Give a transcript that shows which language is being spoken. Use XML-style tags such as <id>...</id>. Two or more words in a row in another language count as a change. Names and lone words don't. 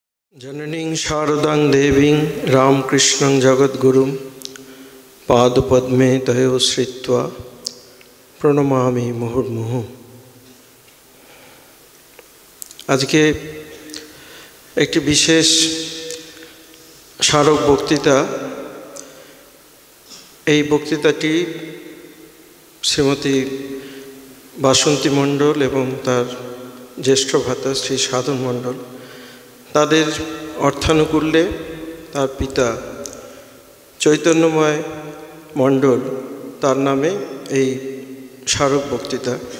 <sa>जननीं शारदां देवीं रामकृष्णं जगद्गुरुं पादपद्मे तयो श्रित्वा প্রণমামি মুহুর্মুহু।</sa> <bn>আজকে একটি বিশেষ স্মারক বক্তৃতা। এই বক্তৃতাটি শ্রীমতী বাসন্তী মণ্ডল এবং তার জ্যেষ্ঠ ভ্রাতা শ্রী সাধন মণ্ডল তাদের অর্থানুকূল্যে তার পিতা চৈতন্যময় মণ্ডল তার নামে এই স্মারক বক্তৃতা।</bn>